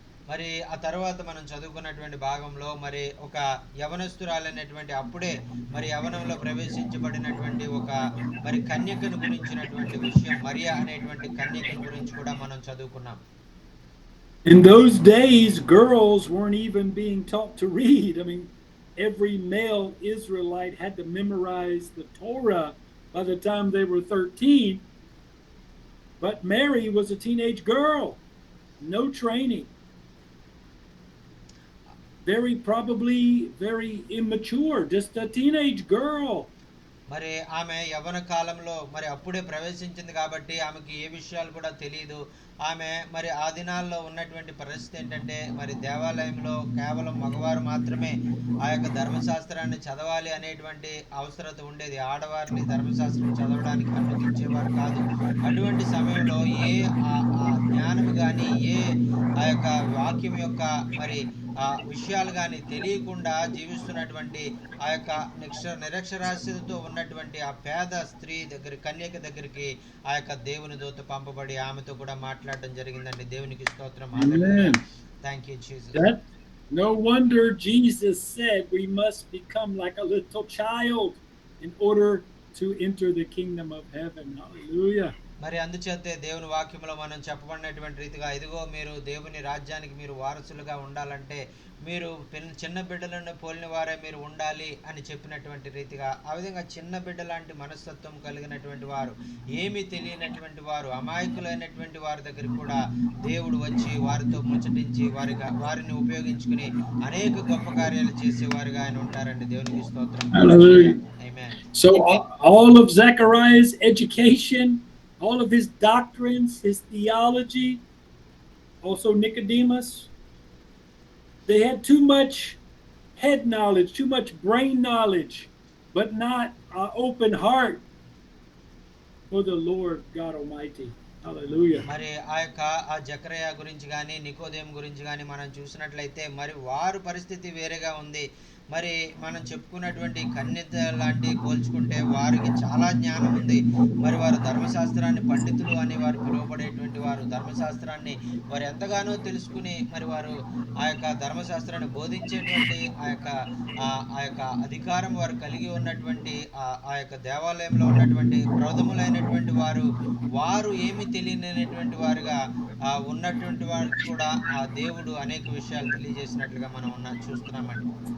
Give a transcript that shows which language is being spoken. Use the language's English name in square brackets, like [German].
[Telugu] మరి ఆ తర్వాత మనం చదువుకున్నటువంటి భాగంలో మరి ఒక యవనస్తురాలైనటువంటి అప్పుడే మరి యవనంలో ప్రవేశించబడినటువంటి ఒక మరి కన్యకను గురించినటువంటి విషయం, మరియా అనేటువంటి కన్యకను గురించి కూడా మనం చదువుకున్నాం. [English] In those days, girls weren't even being taught to read. I mean, every male Israelite had to memorize the Torah by the time they were 13. But Mary was a teenage girl, no training. Probably very immature, just a teenage girl. [Telugu] మరి ఆమె యవ్వన కాలంలో మరి అప్పుడే ప్రవేశించింది కాబట్టి ఆమెకి ఏ విషయాలు కూడా తెలియదు. ఆమె మరి ఆ దినాల్లో ఉన్నటువంటి పరిస్థితి ఏంటంటే మరి దేవాలయంలో కేవలం మగవారు మాత్రమే ఆ యొక్క ధర్మశాస్త్రాన్ని చదవాలి అనేటువంటి అవసరత ఉండేది. ఆడవారిని ధర్మశాస్త్రం చదవడానికి అనుమతించేవారు కాదు. అటువంటి సమయంలో ఏ జ్ఞానం కానీ ఏ ఆ యొక్క వాక్యం యొక్క మరి విషయాలు కానీ తెలియకుండా జీవిస్తున్నటువంటి ఆ యొక్క నిరక్షరాస్యతతో ఉన్నటువంటి ఆ పేద స్త్రీ కన్యక దగ్గరికి ఆ యొక్క దేవుని దూత పంపబడి ఆమెతో కూడా మాట్లాడడం జరిగిందండి. దేవునికి స్తోత్రం. హల్లెలూయా. [English] Thank you Jesus. No wonder Jesus said we must become like a little child in order to enter the kingdom of heaven. Hallelujah. [Telugu] మరి అందుచేతే దేవుని వాక్యంలో మనం చెప్పబడినటువంటి రీతిగా ఇదిగో మీరు దేవుని రాజ్యానికి మీరు వారసులుగా ఉండాలంటే మీరు చిన్న బిడ్డలను పోలిన వారే మీరు ఉండాలి అని చెప్పినటువంటి రీతిగా ఆ విధంగా చిన్న బిడ్డ లాంటి మనస్తత్వం కలిగినటువంటి వారు, ఏమీ తెలియనటువంటి వారు, అమాయకులైనటువంటి వారి దగ్గర కూడా దేవుడు వచ్చి వారితో ముచ్చటించి వారిని ఉపయోగించుకుని అనేక గొప్ప కార్యాలు చేసేవారుగా ఆయన ఉంటారండి. దేవునికి స్తోత్రం. [English] Hallelujah. [Telugu] Amen. [English] So all of Zechariah's education, all of his doctrines, his theology, also Nicodemus, they had too much head knowledge, too much brain knowledge, but not an open heart for the Lord God Almighty. Hallelujah. [Telugu] మరి ఆ జకరియా గురించి కానీ నికోదేము గురించి కానీ మనం చూసినట్లయితే మరి వారి పరిస్థితి వేరేగా ఉంది. మరి మనం చెప్పుకున్నటువంటి కన్యత లాంటి పోల్చుకుంటే వారికి చాలా జ్ఞానం ఉంది. మరి వారు ధర్మశాస్త్రాన్ని పండితులు అని వారు పిలువబడేటువంటి వారు ధర్మశాస్త్రాన్ని వారు ఎంతగానో తెలుసుకుని మరి వారు ఆ యొక్క ధర్మశాస్త్రాన్ని బోధించేటువంటి ఆ యొక్క అధికారం వారు కలిగి ఉన్నటువంటి ఆ యొక్క దేవాలయంలో ఉన్నటువంటి ప్రౌఢములైనటువంటి వారు ఏమి తెలియనటువంటి వారుగా ఉన్నటువంటి వారు కూడా ఆ దేవుడు అనేక విషయాలు తెలియజేసినట్లుగా మనం చూస్తున్నామండి.